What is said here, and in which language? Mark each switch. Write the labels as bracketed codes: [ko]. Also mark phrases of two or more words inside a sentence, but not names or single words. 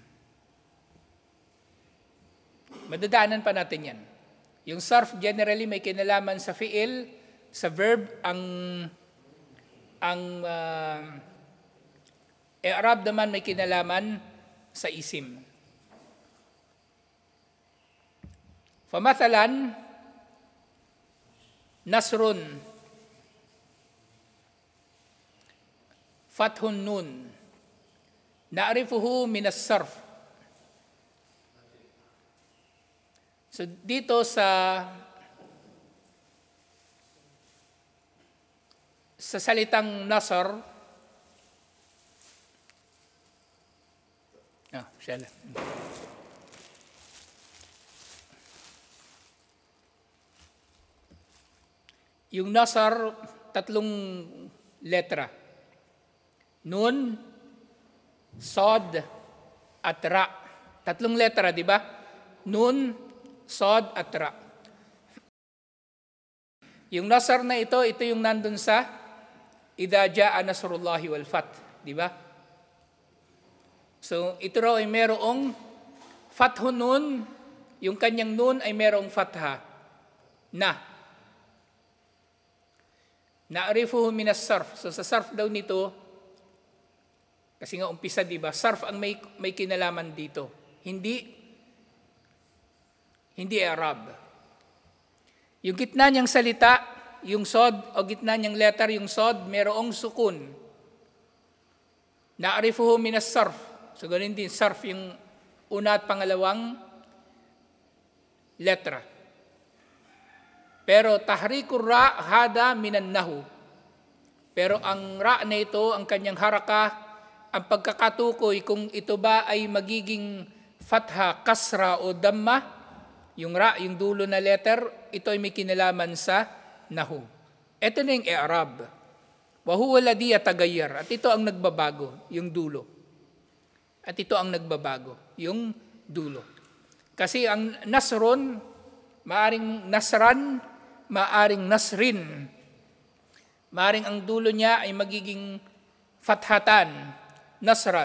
[tl] Madadaanan pa natin yan. Yung sarf generally may kinalaman sa fi'il, sa verb. Ang i'rab naman may kinalaman sa isim. [ar] فمثلاً، نصرٌ، فتح النون، نعرفه من الصرف. [tl] So dito sa salitang nasr, siya lang. Yung nasr, tatlong letra. Nun, sod, at ra. Tatlong letra, di ba? Nun, sod, at ra. Yung nasr na ito yung nandun sa [ar] إذا جاء نصر الله والفتح, [tl] di ba? So, ito raw ay merong [ar] فتح النون, [tl] yung kanyang nun ay merong fatha, na. [ar] نعرفه من الصرف. [tl] So sa sarf daw nito, kasi nga umpisa, di ba? Sarf ang may kinalaman dito. Hindi Arab. Yung gitna niyang salita, yung sod, o gitna niyang letter, yung sod, merong sukun. [ar] نعرفه من الصرف. [tl] So ganun din, sarf yung una at pangalawang letra. [ar] Pero تحريك الراء هذا من النحو. [tl] Pero ang ra na ito, ang kanyang haraka, ang pagkakatukoy kung ito ba ay magiging fatha, kasra o damma, yung ra, yung dulo na letter, ito ay may kinalaman sa nahu. Ito na yung i'rab. [ar] وهو الذي يتغير. [tl] At ito ang nagbabago, yung dulo. At ito ang nagbabago, yung dulo. Kasi ang nasrun, maaring nasran, maaring nasrin. Maaring ang dulo niya ay magiging fathatan, nasran.